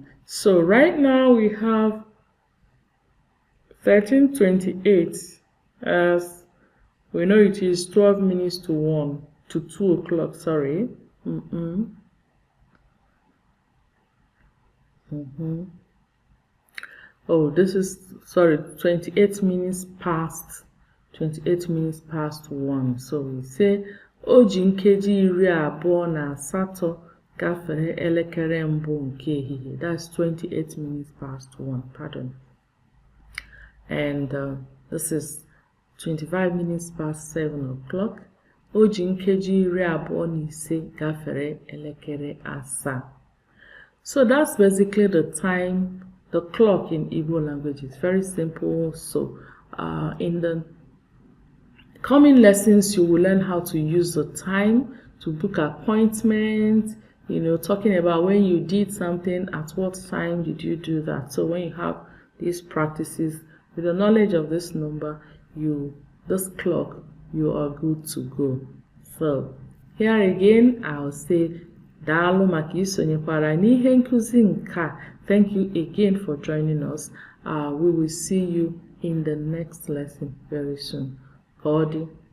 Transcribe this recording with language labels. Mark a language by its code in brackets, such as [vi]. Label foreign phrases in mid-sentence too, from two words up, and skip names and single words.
[en] So right now we have 13:28, as we know it is 12 minutes to 2 o'clock, sorry. Oh, this is, sorry, 28 minutes past 1. So we say [ig] o ji nkeji iri abụọ na asatọ gafere elekere mbụ nke ehihie. [en] That's 28 minutes past 1, pardon. And this is 25 minutes past 7 o'clock. [ig] O ji nkeji iri abụọ na ise gafere elekere asaa. [en] So that's basically the time, the clock in Igbo language. Is very simple. So in the coming lessons, you will learn how to use the time to book appointments, talking about when you did something, at what time did you do that. So when you have these practices, with the knowledge of this number, this clock, you are good to go. So here again, I'll say [ig] daalụ maka isonyekwara n'ihe nkuzi nke. [en] Thank you again for joining us. We will see you in the next lesson very soon. [ig] Ka ọ dị.